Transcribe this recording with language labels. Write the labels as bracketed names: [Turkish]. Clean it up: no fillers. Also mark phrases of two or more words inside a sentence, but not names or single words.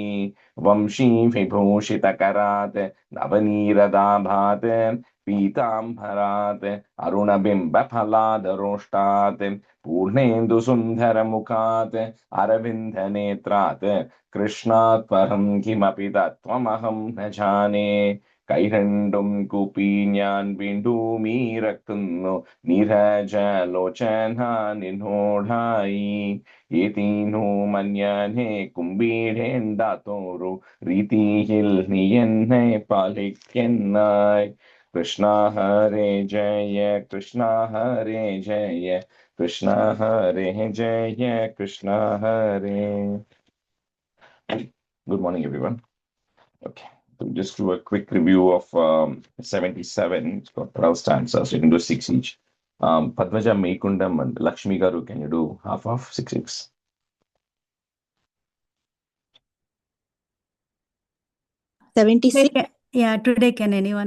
[Sanskrit] वंशी विभूषितकरात् नवनीरदाभात् पीताम्बरात् अरुणबिम्बफलादरोष्टात् पूर्णेन्दुसुन्दरमुखात् अरविन्दनेत्रात् कृष्णात् परं किमपि तत्त्वमहं न जाने। [Malayalam] കൈരണ്ടും കൂപ്പി ഞാൻ വീണ്ടുമീറക്കുന്നു നീരജലോചന നിന്നോടായി. ഏതീനു മന്യനെ കുമ്പിടേണ്ടാത്തോരു രീതിയിൽ നീ എന്നെ പാലിക്കെന്നായി. [Sanskrit] കൃഷ്ണ ഹരേ ജയ കൃഷ്ണ ഹരേ ജയ Krishna Hare Jaya Krishna Hare. [English] Good morning, everyone. Okay, so just do a quick review of 77. It's got 12 stanzas. You can do 6 each. Padmaja Meikundam and Lakshmi Garu, can you do half of 6? Yeah, today can anyone?